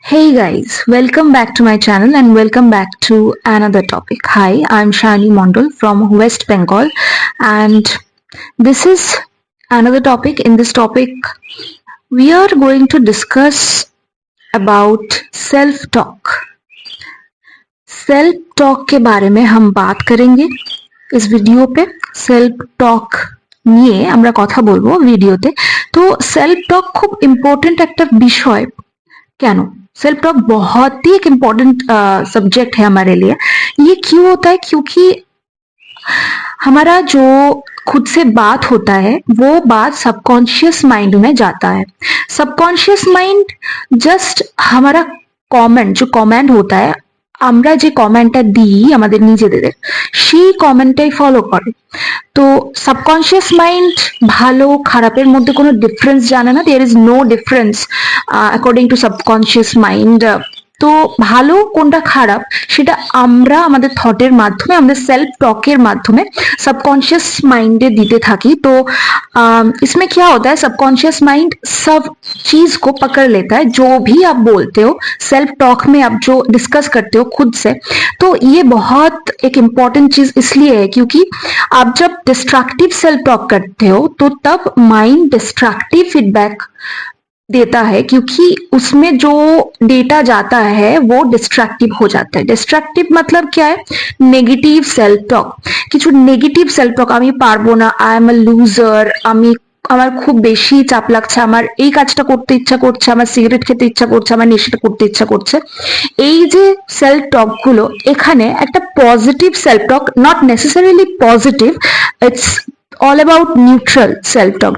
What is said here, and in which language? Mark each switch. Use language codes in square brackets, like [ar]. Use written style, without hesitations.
[en] Hey guys, welcome back to my channel and welcome back to another topic. Hi, I'm Shani Mondal from West Bengal and this is another topic. In this topic, we are going to discuss about self-talk. [hi] Self-talk के बारे में हम बात करेंगे इस video पे। [bn] Self talk নিয়ে আমরা কথা বলবো ভিডিওতে। তো সেলফ টক খুব ইম্পর্টেন্ট একটা বিষয়। কেন? [hi] सेल्फ टॉक बहुत ही एक इम्पोर्टेंट सब्जेक्ट है हमारे लिए। ये क्यों होता है? क्योंकि हमारा जो खुद से बात होता है वो बात सबकॉन्शियस माइंड में जाता है। सबकॉन्शियस माइंड जस्ट हमारा कमेंट जो कमेंट होता है [bn] আমরা যে কমেন্টটা দিই আমাদের নিজেদের সেই কমেন্টটাই ফলো করে। তো সাবকনশিয়াস মাইন্ড ভালো খারাপের মধ্যে কোনো ডিফারেন্স জানে না। [en] There is no difference according to subconscious mind. [bn] তো ভালো কোনটা খারাপ সেটা আমরা আমাদের থটের মাধ্যমে আমাদের सेल्फ टॉकेर माध्यमे सबकॉन्शियस माइंडे दीते थाकी। [hi] तो इसमें क्या होता है, सबकॉन्शियस माइंड सब चीज को पकड़ लेता है। जो भी आप बोलते हो सेल्फ टॉक में, आप जो डिस्कस करते हो खुद से, तो ये बहुत एक इम्पॉर्टेंट चीज इसलिए है क्योंकि आप जब डिस्ट्रक्टिव सेल्फ टॉक करते हो तो तब माइंड डिस्ट्रक्टिव फीडबैक देता है, क्योंकि उसमें जो डेटा जाता है वो डिस्ट्रक्टिव हो जाता है। डिस्ट्रक्टिव मतलब क्या है? Negative self talk. [bn] কিছু নেগেটিভ সেলফ টক, আমি পারবো না, [en] I am a loser, [bn] আমি আমার খুব বেশি চাপ লাগছে, আমার এই কাজটা করতে ইচ্ছা করছে, আমার সিগারেট খেতে ইচ্ছা করছে, আমার নেশাটা করতে ইচ্ছা করছে। এই যে সেলফ টক গুলো, এখানে একটা positive self talk, [en] Not necessarily positive, it's all about neutral self talk.